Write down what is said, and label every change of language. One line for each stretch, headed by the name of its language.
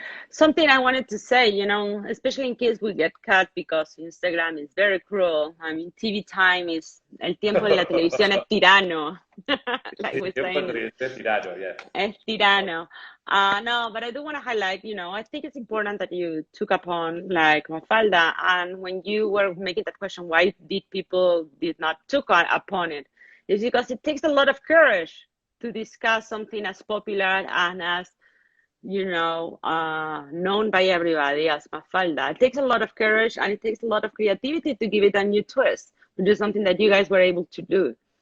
English: Something I wanted to say, you know, especially in case we get cut because Instagram is very cruel.
Spanish: I mean, TV time is, el tiempo en la televisión es tirano.
English: Like we're saying.
Spanish: Es tirano, yeah. Es tirano.
English: No, but I do want to highlight, you know, I think it's important that you took upon like Mafalda, and when you were making that question, why did people did not took upon it? It's because it takes a lot of courage to discuss something as popular and as, you know, known by everybody as Mafalda. It takes a lot of courage and it takes a lot of creativity to give it a new twist, which is something that you guys were able to do.